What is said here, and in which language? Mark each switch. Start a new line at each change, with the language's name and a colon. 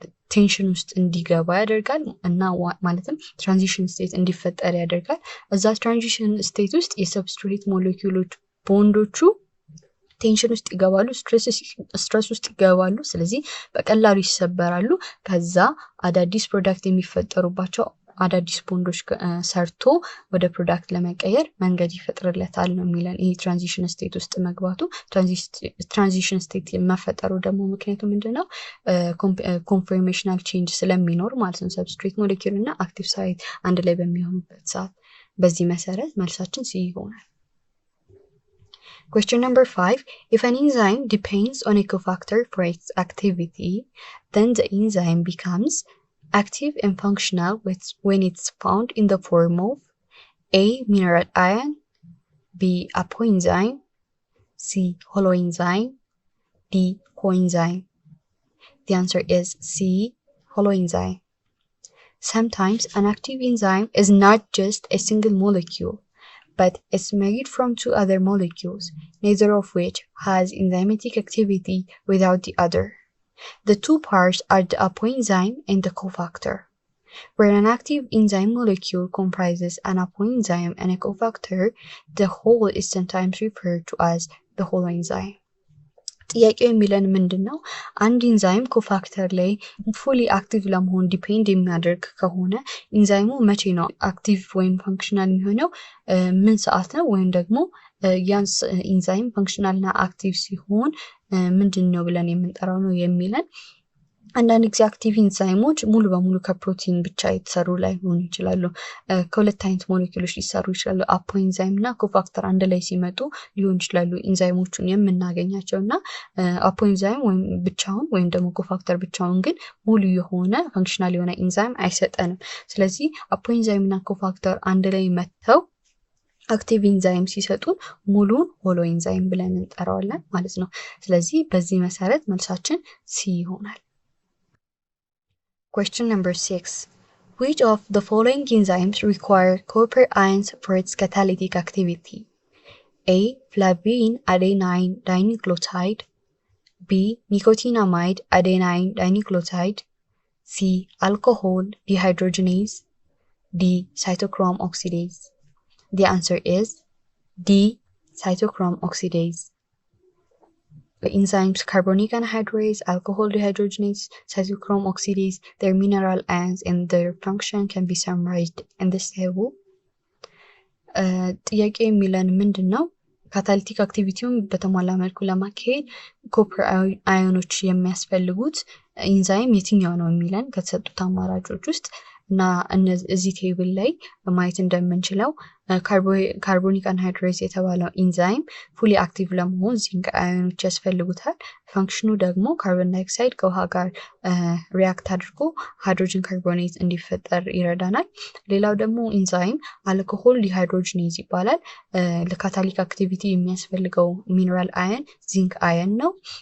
Amharic: ቴንሽን ውስጥ እንዲገባ ያደርጋል እና ማለትም ትራንዚሽን ስቴት እንዲፈጠር ያደርጋል። እዛ ትራንዚሽን ስቴት ውስጥ የሰብስትሬት ሞለኪውሎች ቦንዶቹ ቴንሽን ውስጥ ይገባሉ፣ ስትረስ ውስጥ ይገባሉ። ስለዚህ በቀላሉ ይሰበራሉ። ከዛ አዳዲስ ፕሮዳክት የሚፈጠሩባቸው አዳዲስ ቦንዶች ሰርቶ ወደ ፕሮዳክት ለመቀየር መንገድ ይፈጥርለታል ነው የሚለን። ይሄ ትራንዚሽን ስቴት ውስጥ መግባቱ ትራንዚሽን ስቴት መፈጠሩ ደግሞ ምክንያቱ ምንድነው? ኮንፎርሜሽናል ቼንጅ ስለሚኖር ማለት ነው። ሰብስትሬት ሞለኪውል እና አክቲቭ ሳይት አንድ ላይ በሚሆኑበት ሰዓት። በዚህ መሰረት መልሳችን ሲ ይሆናል።
English: Question number 5. If an enzyme depends on a cofactor for its activity, then the enzyme becomes active and functional when it's found in the form of A. Mineral ion, B. apoenzyme, C. holoenzyme, D. coenzyme. The answer is C. holoenzyme. Sometimes an active enzyme is not just a single molecule, but it's made from two other molecules, neither of which has enzymatic activity without the other. The two parts are the apoenzyme and the cofactor. Where an active enzyme molecule comprises an apoenzyme and a cofactor, the whole is sometimes referred to as the holoenzyme.
Amharic: ጥያቄው የሚለን ምንድነው? አንድ ኢንዛይም ኮፋክተር ላይ ፉሊ አክቲቭ ለመሆን ዲፔንድ የሚያደርግ ከሆነ ኢንዛይሙ መቼ ነው አክቲቭ ወይም ፋንክሽናል የሚሆነው? ምን ሰዓት ነው? ወይም ደግሞ ያን ኢንዛይም ፋንክሽናልና አክቲቭ ሲሆን ምንድነው ብለን የምንጠራው ነው የሚለን። አንዳንድ ጊዜ አክቲቭ ኢንዛይሞች ሙሉ በሙሉ ከፕሮቲን ብቻ የተሰሩ ላይሆኑ ይችላሉ። ከሁለት አይነት ሞለኪውሎች ሊሰሩ ይችላሉ። አፖኤንዛይም እና ኮፋክተር አንድ ላይ ሲመጡ ሊሆን ይችላሉ ኢንዛይሞቹን የምናገኛቸውና አፖኤንዛይም ወይም ብቻውን ወይም ደግሞ ኮፋክተር ብቻውን ግን ሙሉ የሆነ ፋንክሽናል የሆነ ኢንዛይም አይሰጠንም። ስለዚህ አፖኤንዛይም እና ኮፋክተር አንድ ላይ መተው አክቲቭ ኢንዛይም ሲሰጡን ሙሉን ሆሎኤንዛይም ብለን እንጠራዋለን ማለት ነው። ስለዚህ በዚህ መሰረት መልሳችን ሲ ይሆናል።
English: Question number 6. Which of the following enzymes require copper ions for its catalytic activity? A. Flavine adenine dinucleotide, B. nicotinamide adenine dinucleotide, C. alcohol dehydrogenase, D. cytochrome oxidase. The answer is D. cytochrome oxidase. The enzymes carbonic anhydrase, alcohol dehydrogenase, cytochrome oxidase, their mineral ions and their function can be summarized in this table.
Amharic: ጥያቄ የሚለን ምንድነው? ካታሊቲክ አክቲቪቲውን በተሟላ መልኩ ለማካሄድ ኮፐር አዮኖች የሚያስፈልጉት ኢንዛይም የትኛው ነው የሚለን ከተሰጡት አማራጮች ውስጥ እና እዚህ ቴብል ላይ ማየት እንደምንችለው ካርቦኒክ አንሃይድሬዝ የተባለው ኢንዛይም ፉሊ አክቲቭ ለመሆን ዚንክ አዮኖች ያስፈልጉታል። ፋንክሽኑ ደግሞ ካርቦን ዳይኦክሳይድ ከውሃ ጋር ሪአክት አድርጎ ሃይድሮጅን ካርቦኔት እንዲፈጠር ይረዳናል። ሌላው ደግሞ ኢንዛይም አልኮሆል ዲሃይድሮጂኔዝ ይባላል። ለካታሊክ አክቲቪቲ የሚያስፈልገው ሚነራል አየን ዚንክ አየን ነው።